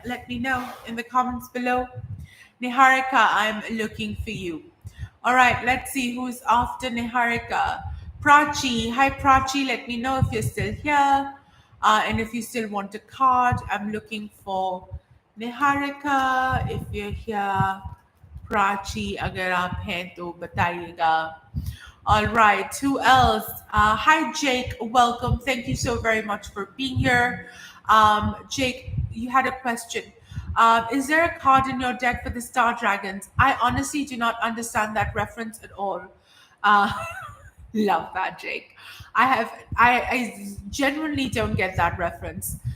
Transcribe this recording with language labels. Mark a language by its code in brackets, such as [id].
[en] Let me know in the comments below. Niharika, I'm looking for you. All right, let's see who's after Niharika. Prachi. Hi, Prachi. Let me know if you're still here. And if you still want a card, I'm looking for Niharika. If you're here, [hi] Prachi अगर आप हैं तो बताइएगा. [en] All right, who else? Hi, Jake. Welcome. Thank you so very much for being here. Jake, you had a question. Is there a card in your deck for the Star Dragons? I honestly do not understand that reference at all. Uh, love that, Jake. I genuinely don't get that reference.